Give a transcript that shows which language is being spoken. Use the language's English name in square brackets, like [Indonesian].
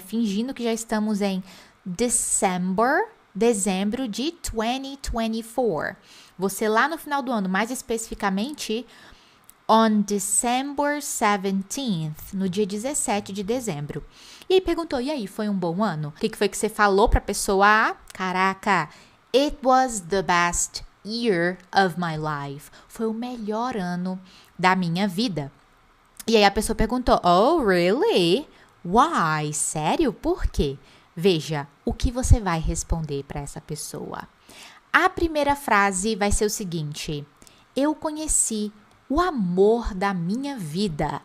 [Portuguese] Fingindo que já estamos em dezembro de 2024. Você lá no final do ano, mais especificamente, [English] on December 17th, [Portuguese] no dia 17 de dezembro. E aí perguntou, e aí, foi um bom ano? O que foi que você falou pra pessoa A? [English] Caraca, it was the best year of my life. [Portuguese] Foi o melhor ano da minha vida. E aí a pessoa perguntou, [English] oh, really? Why? [Portuguese] Sério? Por quê? Veja, o que você vai responder para essa pessoa? A primeira frase vai ser o seguinte, eu conheci o amor da minha vida.